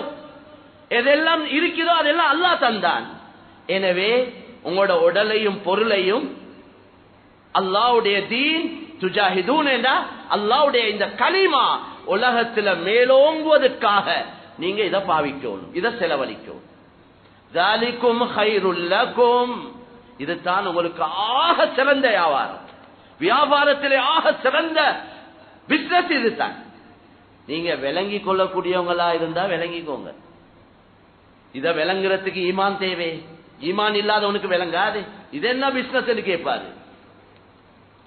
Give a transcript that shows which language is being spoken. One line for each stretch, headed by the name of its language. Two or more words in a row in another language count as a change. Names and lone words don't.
Tamil: எதெல்லாம் இருக்குதோ அதெல்லாம் அல்லாஹ் தந்தான். எனவே உங்களோட உடலையும் பொருளையும் அல்லாஹ்வுடைய தீன், துஜாஹிதூன் என்றா அல்லாஹ்வுடைய இந்த கலிமா உலகத்துல மேலோங்குவதற்காக நீங்க இதை பாவிக்கணும், இதை செலவழிக்கணும்.
Arabic: ذَلِكُمْ خَيْرٌ لَكُمْ,
Tamil: இதுதான் உங்களுக்கு ஆக சிறந்த வியாபாரம். வியாபாரத்திலே ஆக சிறந்த பிசினஸ் இதுதான். நீங்க விளங்கி கொள்ளக்கூடியவங்களா இருந்தா விளங்கிக்கோங்க. இத விளங்குறதுக்கு ஈமான் தேவை. ஈமான் இல்லாதவனுக்கு விளங்காது. இது என்ன பிசினஸ் கேட்பாரு.